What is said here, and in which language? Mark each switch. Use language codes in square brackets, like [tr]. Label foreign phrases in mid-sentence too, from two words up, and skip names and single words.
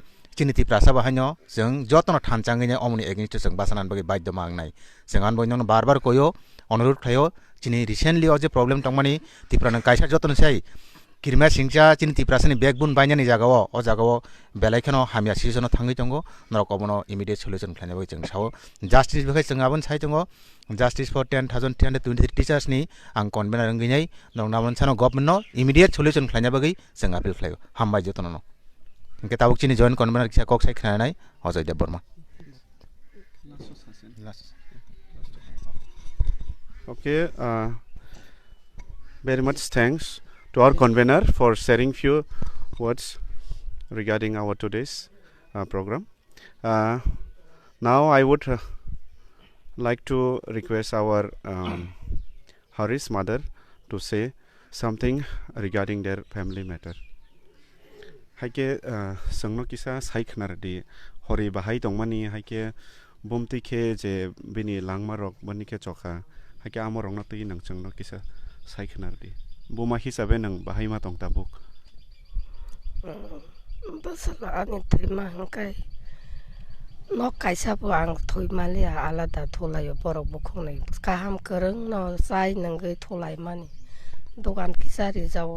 [trp] chini Tripura saba hanyo jeng jotono thanchangine omni against jeng basanan bagi baidya mangnai jengan boino barbar koyo onurut khayo chini recently o je problem tongmani Tripura nang kaisa jotono sai kirma singcha chini Tripura sani backbone bainani jagao o jagao belaikhano hamya situation thangi tongo norok obono [en] immediate solution [trp] khlaina bagi jeng sao justice bekhai jeng abon sai tongo [en] Justice for 10,323 teachers [trp] ni ang convener nginai nong namon sano government no [en] immediate solution [trp] khlaina bagi jeng appeal khlayo hambai jotono no ke tabuk chini join convener kisa kok sai khnanai Ajay Debroma. [en] Okay, very much thanks to our convener for sharing few words regarding our today's program. Now I would like to request our Hari's mother to say something regarding their family matter. [trp] Haike sangno kisa saikhnardi hori bahai tongmani haike bumti ke je bini langmarok bani ke chokha haike amorong na tui nang changno kisa saikhnardi buma hisabe nang bahai ma tong tabuk basala ani terima hangkai no kaisa buang thui malia alada thulai borok bukhong nei kaham kereng no sai nangai thulai mani dogan kisari jaw